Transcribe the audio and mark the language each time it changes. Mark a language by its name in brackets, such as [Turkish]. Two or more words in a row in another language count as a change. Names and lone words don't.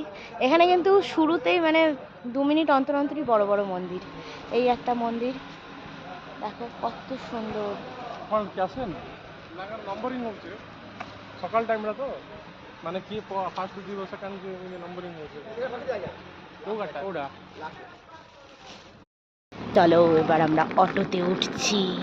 [Bangla] এখানে কিন্তু শুরুতেই মানে 2 মিনিট অন্তর অন্তরই বড় বড় মন্দির। এই একটা মন্দির দেখো কত সুন্দর। [Odia] ନମ୍ବରିଂ ହଉଛି ସକାଳ ଟାଇମ୍ରେ ତ, ମାନେ କିଏ ଫାଷ୍ଟ ଯିବ [English] second numbering [Odia] ହଉଛି କୋଉ ଗାଡ଼ିଟା କୋଉଟା। [Bangla] চলো এবার আমরা অটোতে উঠছি।